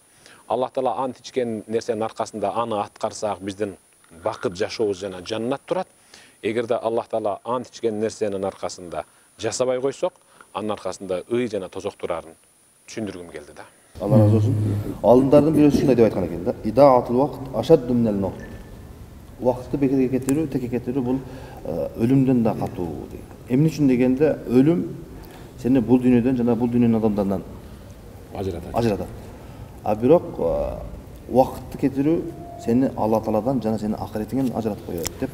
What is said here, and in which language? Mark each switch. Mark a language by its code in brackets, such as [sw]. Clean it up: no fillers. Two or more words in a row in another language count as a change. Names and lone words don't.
[ky] Аллах Таала ант ичкен нерсенин аркасында аны аткарсак, биздин бакыт жашообуз жана жаннат турат. Эгерде Аллах Таала ант ичкен нерсенин аркасында жасабай койсок, анын аркасында ый жана тозок турарын түшүндүргүм келди да. Алла разы болсун. Алдындардын бирөөсү ушундай деп айткан экен да. [ar] إضاعة الوقت أشد من الموت. [ky] Убакытты бекерге кетирүү, теке кетирүү бул өлүмдөн да катуу дейт. Эмне үчүн дегенде, өлүм сени бул дүйнөдөн жана бул дүйнөнүн адамдарынан ажыратат. А бирок убакытты кетирүү сени Алла Тааладан жана сени акыретиңен ажыратып коет деп.